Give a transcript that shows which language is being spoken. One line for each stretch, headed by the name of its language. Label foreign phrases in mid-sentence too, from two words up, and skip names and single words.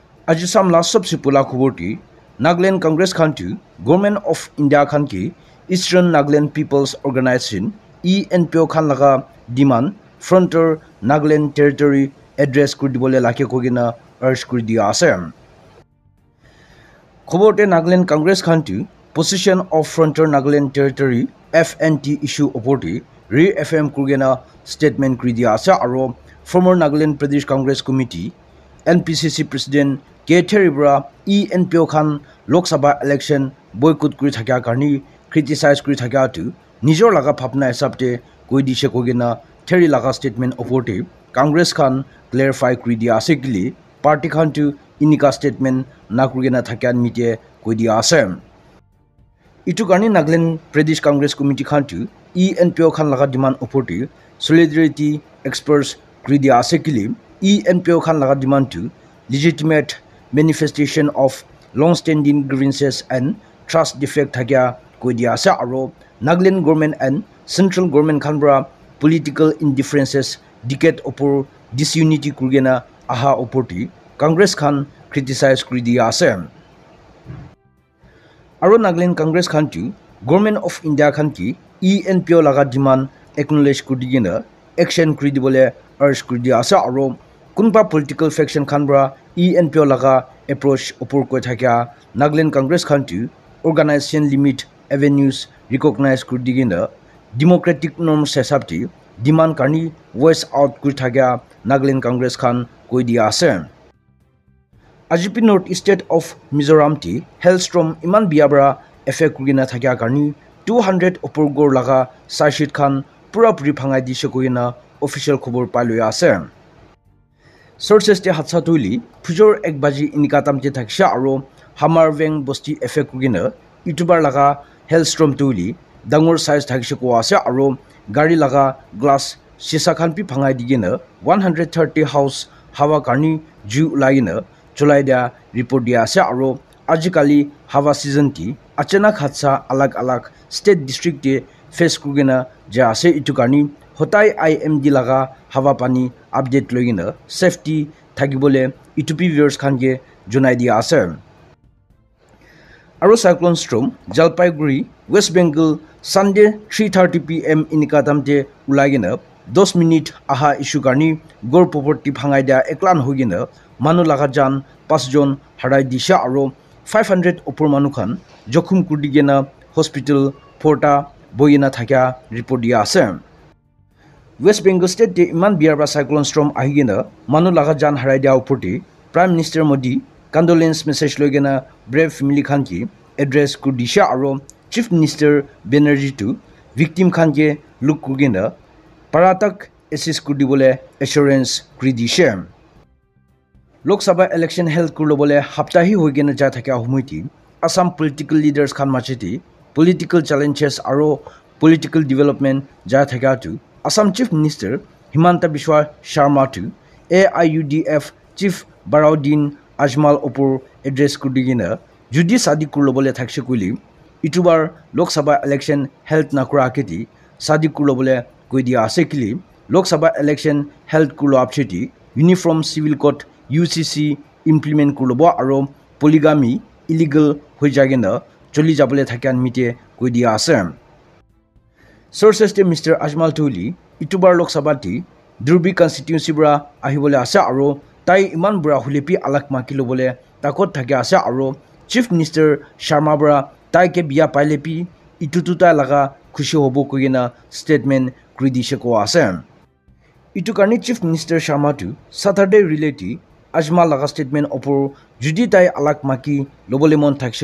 Naga Pidgin: আজি samla sabse pula khoboti Nagaland Congress khantu Government of India khan ki Eastern Nagaland People's Organization ENPO khan laga demand frontier Nagaland territory address kuri dibole lakhe kogina urge kuri dia ase khobote Nagaland Congress khantu
English: position of frontier Nagaland territory FNT issue
Naga Pidgin: opoti re-FM kurgena statement kuri dia ase aro former Nagaland Pradesh Congress Committee NPCC President K. Theribra ENPO Khan Lok Sabha
English: election boycott
Naga Pidgin: kuri thakya karni criticize kuri thakya tu nijor laga phapna hisabte koi dishe kogena Theri laga statement opoti Congress Khan clarify kuri dia ase kili party Khan tu inika statement na kurgena thakya mite koi dia ase itu karni Nagaland Pradesh Congress Committee Khan tu ENPO Khan laga demand opoti
English: solidarity experts
Naga Pidgin: kuri dia ase kili ENPO Khan laga demand to
English: legitimate manifestation of long-standing grievances and trust defect
Naga Pidgin: thakya koi dia ase aro
English: Nagaland government and central government
Naga Pidgin: khan bra
English: political indifferences decade
Naga Pidgin: opor disunity kurgena aha opoti Congress khan criticize kuri dia ase aro Nagaland Congress khan tu government of India khan ki ENPO laga demand acknowledge kuri digena action kuri dibole urge kuri dia ase aro kunba
English: political faction
Naga Pidgin: khan bra ENPO laga approach opor koi thakya Nagaland Congress khan tu
English: organization limit avenues recognize
Naga Pidgin: kuri digena
English: democratic norms
Naga Pidgin: hisabti demand karni
English: voice out
Naga Pidgin: kuri thakya Nagaland Congress khan koi dia ase AGP
English: North State of Mizoram
Naga Pidgin: ti hailstorm iman biabra effect kurina thakya karni 200 opor gor laga sashit khan pura puri phangai di shekoina official khobor paloya ase sources te hatsa tuili phujor 1 baji inikatam te thaksha aro Hamarveng bosti effect kugina youtuber laga hailstorm tuili dangor size thaksha ko ase aro gari laga glass sisa khan pi phangai digina 130 house hawa karni ju laina chulai dia report dia ase aro ajikali hawa season ti achanak hatsa alag alag
English: state district
Naga Pidgin: te face kugina ja ase itu karni hotai IMD laga hawa pani update logina safety thagibole itupi viewers khan ge jonai dia ase aro
English: cyclone storm Jalpaiguri West Bengal Sunday 3:30 pm
Naga Pidgin: inikatam te ulagina 10 minute aha issue karni gor property phangai dia eklan hogina manu laga jan 5 jon harai disha aro 500 opor manu khan jokhum kurdigena hospital porta boyina thakya report dia ase West Bengal State de iman biarba
English: cyclone storm
Naga Pidgin: ahigena manu laga jan harai dia opoti
English: Prime Minister Modi condolence message
Naga Pidgin: logena
English: brave family
Naga Pidgin: khan ki address kurdisha aro Chief Minister Banerjee tu victim khan ke look kurgena paratak assist kurdibole assurance kridisha Lok Sabha
English: election held
Naga Pidgin: kurlobole haptahi hoigena ja thakya humoiti Assam
English: political leaders
Naga Pidgin: khan macheti
English: political challenges
Naga Pidgin: aro
English: political development
Naga Pidgin: ja thakya tu Assam Chief Minister Himanta Biswa Sharma to AIUDF Chief Baraudin Ajmal opor address kudigina judi sadi kurlobole thakshe kuili itubar Lok Sabha
English: election held
Naga Pidgin: nakura aketi sadi kurlobole koi dia ase kili Lok Sabha
English: election held
Naga Pidgin: kurlo apcheti
English: uniform civil code UCC implement
Naga Pidgin: kurlobo aro
English: polygamy illegal
Naga Pidgin: hoijagena choli jabole thakyan mite koi dia ase Sources te Mr. Ajmal Tuli itubar Lok Sabha ti Durbi constituency bra ahibole ase aro tai iman bra hulepi alak makilo bole takot thakya ase aro Chief Minister Sharma bra tai ke biya pailepi itututa laga khushi hobo kogena statement kridishe ko ase itu karni Chief Minister Sharma tu Saturday relati Ajmal laga statement opor judi tai alak maki lobole mon thakshe